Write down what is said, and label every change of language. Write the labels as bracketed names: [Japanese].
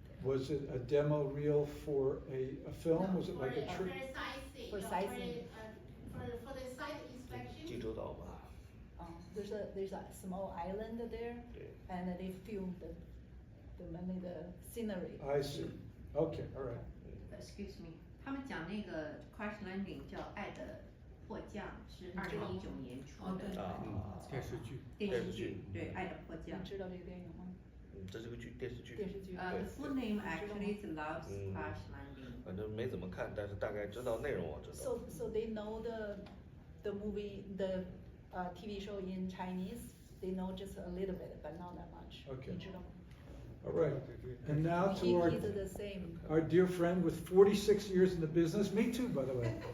[English] Was it a demo reel for a film? Was it like a trip? For sightseeing. For the site inspection. [Chinese] 济州岛嘛， [English] There's a small island there, [Chinese] 对。 [English] and they filmed mainly the scenery. I see. Okay, all right. Excuse me， [Chinese] 他们讲那个 Crash Landing 叫《爱的迫降》，是2019年出的电视剧。电视剧，对，《爱的迫降你》。知道这个电影吗？这是个电视剧。电视剧。 [English] The full name actually is Love's Crash Landing。 [Chinese] 反正没怎么看，但是大概知道内容，我知道。 [English] So they know the movie, the TV show in Chinese. They know just a little bit, but not that much. Okay. [Chinese] 你知道吗？ [English] All right. And now to He is the same. our dear friend with 46 years in the business. Me too, by the way.